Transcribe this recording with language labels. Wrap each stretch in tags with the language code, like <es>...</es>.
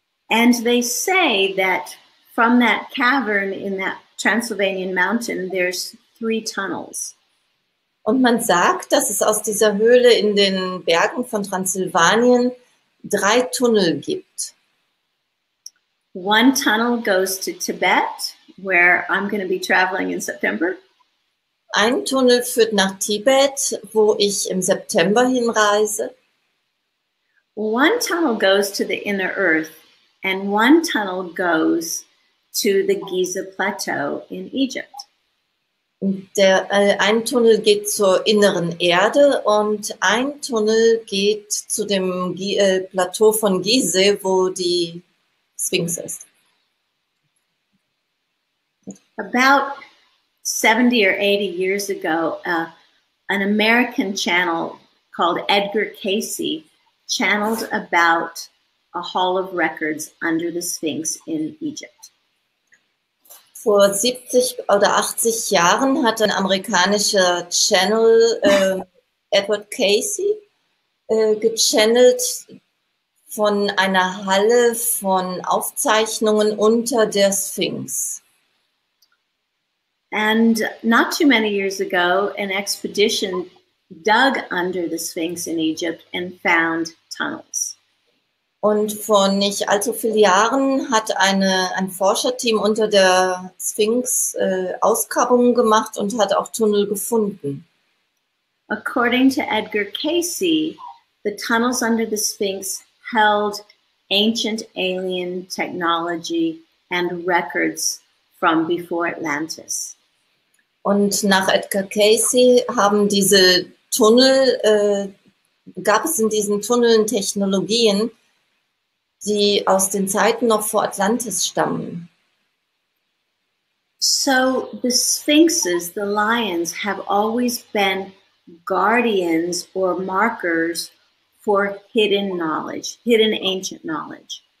<en>And they say that from that cavern in that Transylvanian mountain, there's 3 tunnels.</en> <de>Und man sagt, dass es aus dieser Höhle in den Bergen von Transsilvanien 3 Tunnel gibt.</de> <en>One tunnel goes to Tibet, where I'm going to be traveling in September.</en> <de>Ein Tunnel führt nach Tibet, wo ich im September hinreise.</de> <en>One tunnel goes to the inner earth, and one tunnel goes to the Giza Plateau in Egypt.</en> <de>Ein Tunnel geht zur inneren Erde und ein Tunnel geht zu dem Plateau von Gizeh, wo die Sphinx ist.</de> <en>About 70 or 80 years ago, an American channel called Edgar Cayce channeled about a hall of records under the Sphinx in Egypt.</en> <de>Vor 70 oder 80 Jahren hat ein amerikanischer Channel, Edward Cayce, gechannelt von einer Halle von Aufzeichnungen unter der Sphinx.</de> <en>And not too many years ago, an expedition dug under the Sphinx in Egypt and found tunnels.</en> <de>Und vor nicht allzu vielen Jahren hat ein Forscherteam unter der Sphinx Ausgrabungen gemacht und hat auch Tunnel gefunden.</de> <en>According to Edgar Cayce, the tunnels under the Sphinx held ancient alien technology and records from before Atlantis.</en> <de>Und nach Edgar Cayce haben diese Tunnel, gab es in diesen Tunneln Technologien, die aus den Zeiten noch vor Atlantis stammen.</de> <en>So the sphinxes, the lions, have always been guardians or markers for hidden knowledge, hidden ancient knowledge.</en>